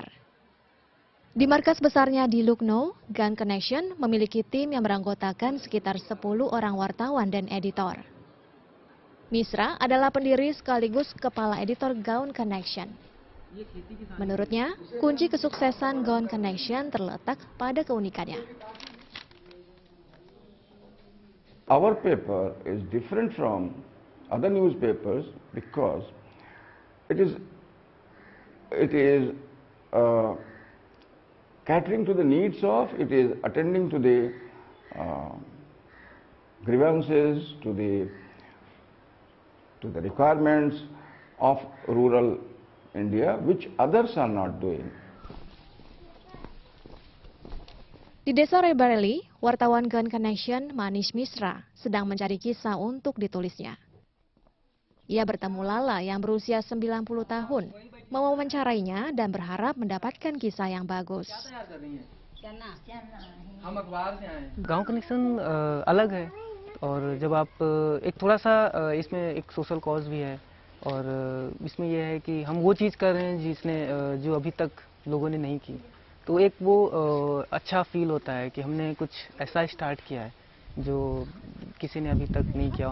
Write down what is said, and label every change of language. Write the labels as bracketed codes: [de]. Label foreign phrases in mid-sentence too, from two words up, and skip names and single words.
[id] Di markas besarnya di Lucknow, Gaon Connection memiliki tim yang beranggotakan sekitar 10 orang wartawan dan editor. Misra adalah pendiri sekaligus kepala editor Gaon Connection. Menurutnya, kunci kesuksesan Gaon Connection terletak pada keunikannya. [en] Our paper is different from other newspapers because it is catering to the needs of, it is attending to the grievances, to the requirements of rural India, which others are not doing. [id] Di desa Rai Bareilly, wartawan Gaon Connection Manish Misra sedang mencari kisah untuk ditulisnya. Ia bertemu Lala yang berusia 90 tahun, mewawancarainya dan berharap mendapatkan kisah yang bagus. [hi] गांव कनेक्शन अलग है और जब आप एक थोड़ा सा इसमें एक [en] social cause [hi] भी है और इसमें यह है कि हम वो चीज़ कर रहे हैं जिसने जो अभी तक लोगों ने नहीं की, तो एक वो अच्छा फील होता है कि हमने कुछ ऐसा स्टार्ट किया है जो किसी ने अभी तक नहीं किया।